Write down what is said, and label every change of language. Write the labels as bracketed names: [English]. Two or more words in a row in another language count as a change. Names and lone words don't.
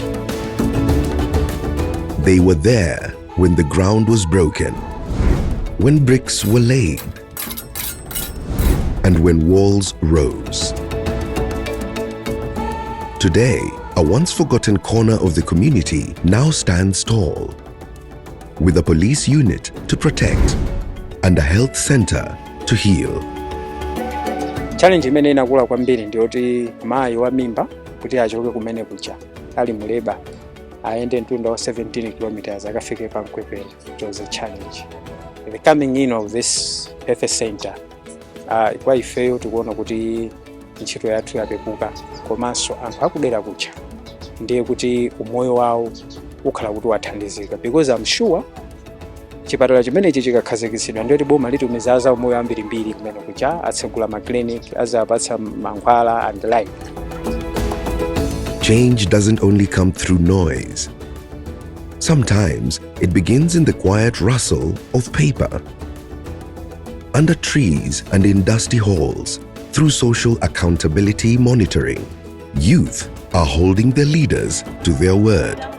[English] They were there when the ground was broken, when bricks were laid, and when walls rose. Today, a once-forgotten corner of the community now stands tall, with a police unit to protect and a health center to heal. [Nyanja] Challenge imene inakula kwambiri ndiyoti mayi wa mimba kuti achoke kumene kucha ali muleba aende mtunda wa 17 kilometers akafike pa Mkwepere. [English] It was a challenge. The coming in of this health center [Nyanja] kwa ifeyo tikuona kuti ntchito yathu yapepuka komanso anthu akudera kucha ndiye kuti umoyo wawo ukhala kuti wathandizika, [English] because I'm sure [Nyanja] chipatala chimenechi chikakhazikitsidwa ndiyoti boma litumiza umoyo ambirimbiri kumene kucha, atsegula ma clinic, azapatsa mankhwala [English] and the like. Change doesn't only come through noise. Sometimes it begins in the quiet rustle of paper, under trees and in dusty halls. Through social accountability monitoring, youth are holding their leaders to their word.